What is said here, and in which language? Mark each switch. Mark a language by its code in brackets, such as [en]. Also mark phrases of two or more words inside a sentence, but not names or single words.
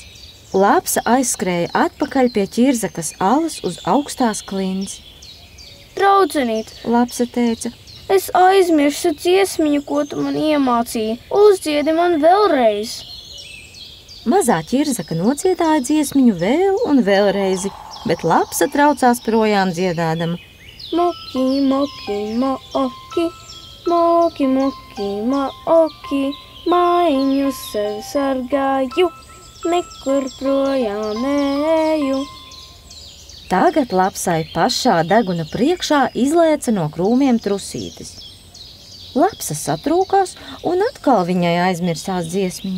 [lv] Lapsa aizskrēja atpakaļ pie ķirzakas alas uz augstās klints. Draudzenīt, Lapsa teica, es aizmirsu dziesmiņu, ko tu man iemācīji. Uzdziedi man vēlreiz. Mazā ķirzaka nociedāja dziesmiņu vēl un vēlreizi, bet Lapsa traucās projām dziedādama. Moki, moki, moki, moki, moki, moki, mājiņu sev sargāju, nekur projām neju. Tagad Lapsai pašā deguna priekšā izlēca no krūmiem trusītes. Lapsa satrūkās un atkal viņai aizmirsās dziesmiņa.